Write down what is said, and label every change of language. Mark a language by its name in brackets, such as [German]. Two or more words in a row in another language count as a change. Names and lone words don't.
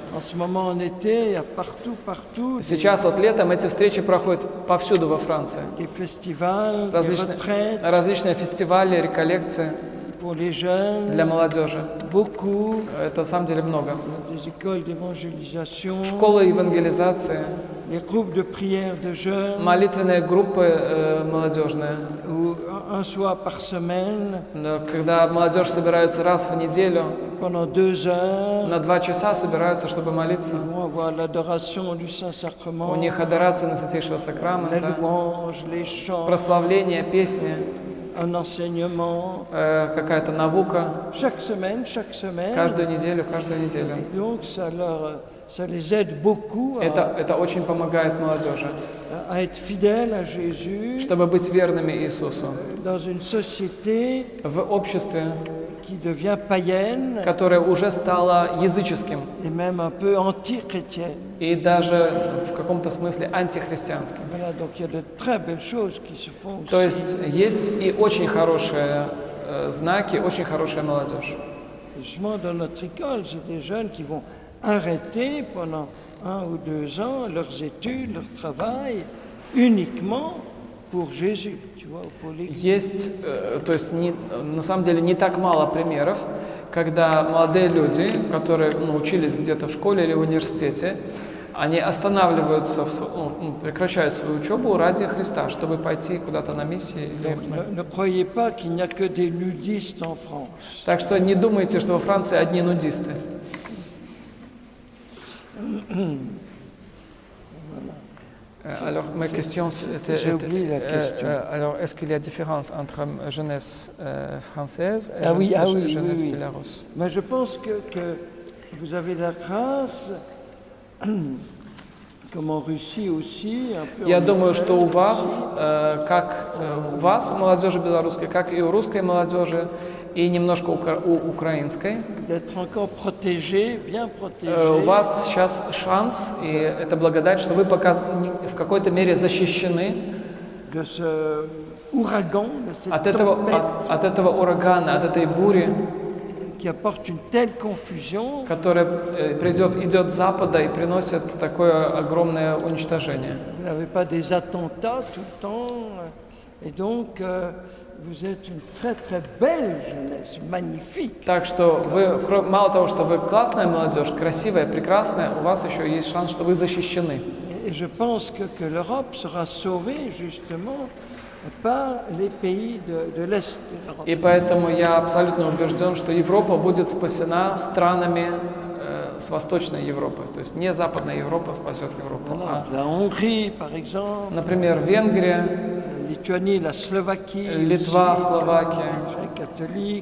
[French] En ce moment en été, il y a partout [Russian] Сейчас вот летом эти встречи проходят повсюду во Франции. [French] des festivals, des retraites [Russian] Различные фестивали, реколлекции [French] pour les jeunes, [Russian] для молодежи. [French] beaucoup, [Russian] Это на самом деле много. [French] des écoles d'évangélisation, [Russian] Школы евангелизации, [French] les groupes de prière de jeunes, [Russian] молитвенные группы молодежные. [French] où un soir par semaine, [Russian] Когда молодежь собирается раз в неделю, [French] pendant 2 heures, [Russian] на 2 часа собираются, чтобы молиться. [French] ils vont avoir l'adoration du Saint-Sacrement, [Russian] У них адорация на Святейшего [French] la [Russian] Сакрамента, [French] louange, les chants, [Russian] прославление, песни, [French] un enseignement, [Russian] какая-то наука. [French] chaque semaine. [Russian] Каждую неделю. [French] Et donc ça les aide beaucoup [Russian] Это очень помогает молодежи, [French] à être fidèles à Jésus [Russian] чтобы быть верными Иисусу [French] dans une société [Russian] в обществе, [French] qui devient païenne [Russian] которое уже стало языческим [French] et même un peu anti-chrétienne. [Russian] и даже в каком-то смысле антихристианским. [French] Voilà, donc il y a de très belles choses qui se font aussi. [Russian] То есть есть и очень хорошие знаки, очень хорошая молодежь. [French] Justement, dans notre école, c'est des jeunes qui vont arrêter pendant 1 ou 2 ans leurs études, leur travail, uniquement pour Jésus, tu vois, pour l'Église. [Russian] Есть, то есть на самом деле не так мало примеров, когда молодые люди, которые учились где-то в школе или в университете, они останавливаются, прекращают свою учебу ради Христа, чтобы пойти куда-то на миссии. [French] Ne croyez pas qu'il n'y a que des nudistes en France. [Russian] Так что не думайте, что во Франции одни нудисты. [French] Alors, ma question, J'ai oublié la question. alors, est-ce qu'il y a différence entre jeunesse française et oui, jeunesse oui. bélarusse? Mais je pense que vous avez la grâce comme en Russie aussi, un peu [Russian] Я [French] en [Russian] думаю, что у [French] Ukraine. [Russian] вас, у вас, у молодежи белорусской, как и у русской молодежи, и немножко у украинской, [French] D'être encore protégés, bien [Russian] у [French] protégés. [Russian] вас сейчас шанс, и это благодать, что вы пока в какой-то мере защищены [French] De ce ouragan, de cette [Russian] от этого, [French] tempête [Russian] от этого урагана, от этой бури, [French] qui apporte une telle confusion. [Russian] которая идет с запада и приносит такое огромное уничтожение. [French] Vous n'avez pas des attentats tout le temps. Et donc, vous êtes une très très belle jeunesse, magnifique. [Russian] Так что вы, мало того, что вы классная молодежь, красивая, прекрасная, у вас еще есть шанс, что вы защищены. [French] Et je pense que l'Europe sera sauvée justement par les pays de l'Est de l'Europe. [Russian] И поэтому я абсолютно убежден, что Европа будет спасена странами с Восточной Европы. То есть не Западная Европа спасет Европу, [French] Voilà. [Russian] а, [French] La Hongrie, par exemple, [Russian] например, Венгрия, [French] la Lituanie, la Slovaquie, [Russian] Литва, Словакия. [French] très catholique,